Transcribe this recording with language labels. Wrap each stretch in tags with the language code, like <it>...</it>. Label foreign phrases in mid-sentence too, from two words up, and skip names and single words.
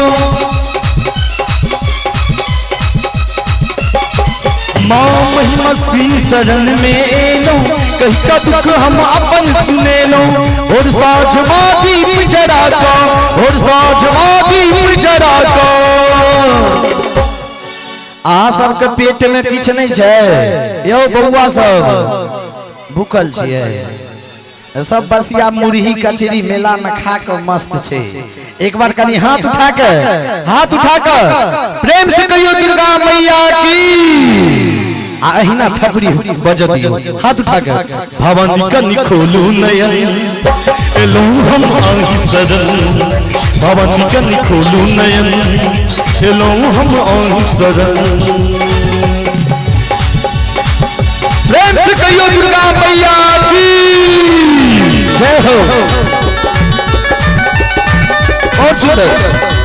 <mai>माँ महिमा सुनी शरण में एलो कही का दुख हम अपन सुने लो और साँझ माँ दीप जरा का और साँझ माँ दीप जरा का। अहाँ सबके पेट में किछ नहीं छै यौ बउआ सब भूखल छियै सब बसिया मुरही कचरी मेला में खा कर मस्त छे। एक बार कनी हाथ उठा कर प्रेम से कहियो दुर्गा मैया की आ अहिना थपड़ी बज दियो हाथ उठा कर भवानी कनि खोलू नयन एलो हम आही शरण भवानी कनि खोलू नयन एलो हम आही शरण। प्रेम से कहियो दुर्गा मैया की जय हो। बहुत सुंदर।</mai>